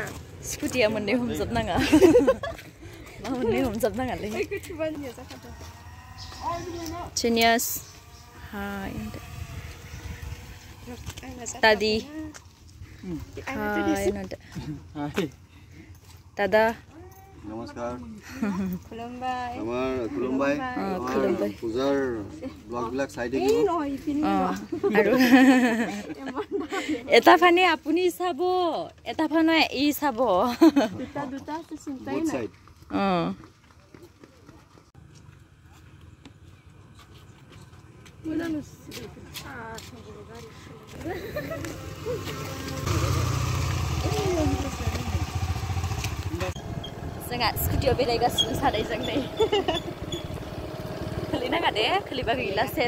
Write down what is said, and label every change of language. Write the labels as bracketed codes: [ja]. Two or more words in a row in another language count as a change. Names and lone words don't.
[brx] स्कुटिया मोननै हमजाबनाङा मा मोननै हमजाबनाङालै Genius hi Daddy hi Dada नमस्कार खुलुमबाय खुलुमबाय पुजार ब्लग [as] বিলাক চাই থাকিব আৰু এটা ফানে আপুনি চাব এটা ফানে ই চাব দুটা চিন্তাই নাই [brx] जोंहा स्कुटियाव बेरायगासिनो सानैजों नै खोलैनाङा दे खोलैबा गैला सेस